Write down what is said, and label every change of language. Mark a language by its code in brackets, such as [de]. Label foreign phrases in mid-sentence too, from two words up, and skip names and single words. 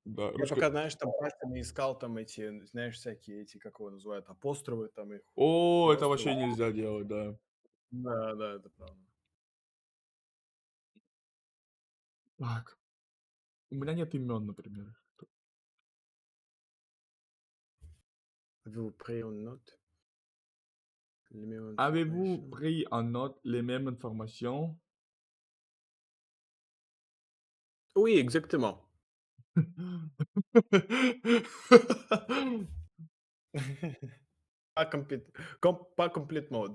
[ru] Да, Я ручкой. пока, знаешь, там пальцами искал там эти, знаешь, всякие эти, как его называют, апострофы там их. О, это Просто- вообще нельзя делать, да. Да, да, это правда. Так. У меня нет имен, например. [fr] Avez-vous pris une note? Les mêmes Avez-vous informations? pris en note les mêmes informations? Oui, exactement. Pas complètement.